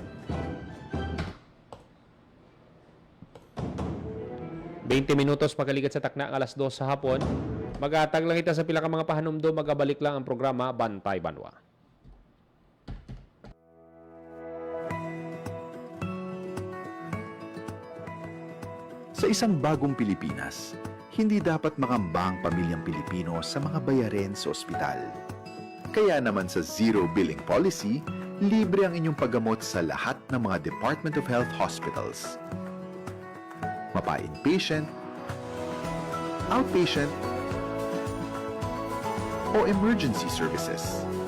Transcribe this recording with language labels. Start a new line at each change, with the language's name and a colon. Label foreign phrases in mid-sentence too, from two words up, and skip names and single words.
Hiligaynon: Minutos pagkaligat sa takna alas 2 sa hapon. Magatag lang kita sa pila ka mga pahanumdo, magabalik lang ang programa Bantay Banwa.
Filipino: Sa isang bagong Pilipinas, hindi dapat makamba ang pamilyang Pilipino sa mga bayarin sa ospital. Kaya naman sa Zero Billing Policy, libre ang inyong paggamot sa lahat ng mga Department of Health hospitals.
English: Mapa-inpatient, outpatient, o emergency services.